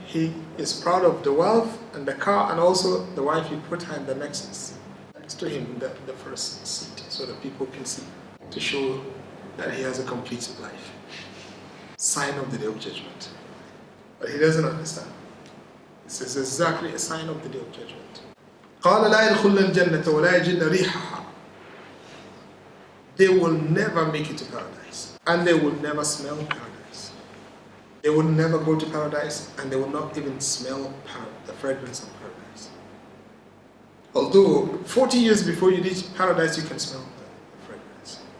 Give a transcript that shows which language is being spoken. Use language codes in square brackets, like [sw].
[en] He is proud of the wealth and the car, and also the wife, he put her in the next to him, the first seat, so that people can see, to show that he has a complete life. Sign of the day of judgment. But he doesn't understand. This is exactly a sign of the day of judgment. [ar] قال لا يدخلن الجنة ولا يجدن ريحها. [en] They will never make it to paradise, and they will never smell paradise. They will never go to paradise, and they will not even smell the fragrance of paradise. Although 40 years before you reach paradise, you can smell the fragrance.